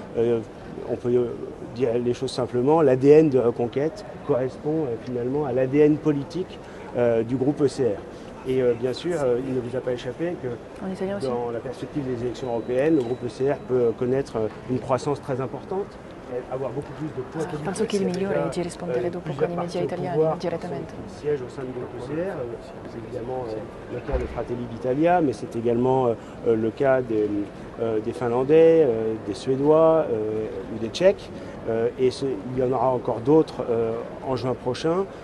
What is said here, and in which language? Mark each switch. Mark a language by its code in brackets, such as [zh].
[fr] On peut dire les choses simplement, l'ADN de Reconquête correspond finalement à l'ADN politique du groupe ECR. Et bien sûr, il ne vous a pas échappé que dans la perspective des élections européennes, le groupe ECR peut connaître une croissance très importante, avoir beaucoup plus de poids politique. [it] Penso che il migliore è di rispondere dopo con i media italiani direttamente. [fr] Siège au sein du groupe ECR, c'est évidemment le cas de Fratelli d'Italia, mais c'est également le cas des Finlandais, des Suédois ou des Tchèques. Et il y en aura encore d'autres en juin prochain.